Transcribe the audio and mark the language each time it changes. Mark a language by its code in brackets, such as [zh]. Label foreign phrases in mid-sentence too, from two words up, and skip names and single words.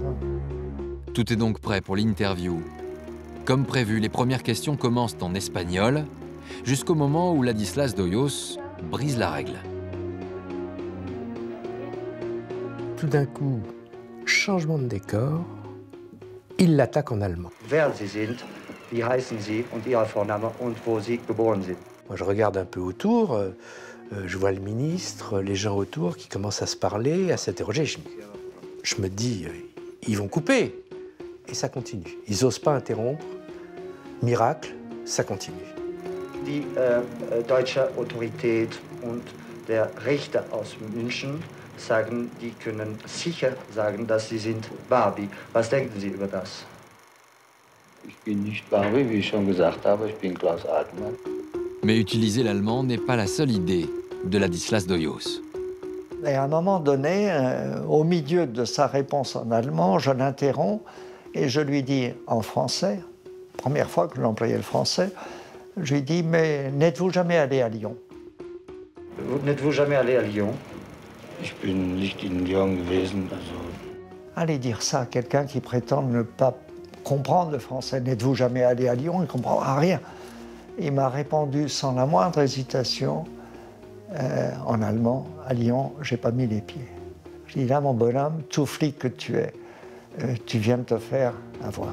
[fr] Tout est donc prêt pour l'interview. Comme prévu, les premières questions commencent en espagnol, jusqu'au moment où Ladislas d'Hoyos brise la règle. Tout d'un coup, changement de décor, il l'attaque en allemand. [de] Wer Sie sind, wie heißen Sie und Ihr Vorname und wo Sie geboren sind. [fr] Moi, je regarde un peu autour, je vois le ministre, les gens autour qui commencent à se parler, à s'interroger. Je me dis, ils vont couper. Et ça continue. Ils n'osent pas interrompre. Miracle, ça continue. [de] Die deutsche Autorität und der Richter aus München sagen, die können sicher sagen, dass Sie sind Barbie. Was denken Sie über das? Ich bin nicht Barbie, wie ich schon gesagt habe, ich bin Klaus Altmann. [fr] Mais utiliser l'allemand n'est pas la seule idée de Ladislas d'Hoyos. Et à un moment donné, au milieu de sa réponse en allemand, je l'interromps et je lui dis en français, première fois que je l'employais le français, je lui dis « Mais n'êtes-vous jamais allé à Lyon ?» N'êtes-vous jamais allé à Lyon? [de] Ich bin nicht in Lyon gewesen, also... [fr] Allez dire ça à quelqu'un qui prétend ne pas comprendre le français. N'êtes-vous jamais allé à Lyon? Il ne comprend rien. Il m'a répondu sans la moindre hésitation, en allemand, à Lyon, j'ai pas mis les pieds. Je dis là, mon bonhomme, tout flic que tu es, tu viens de te faire avoir.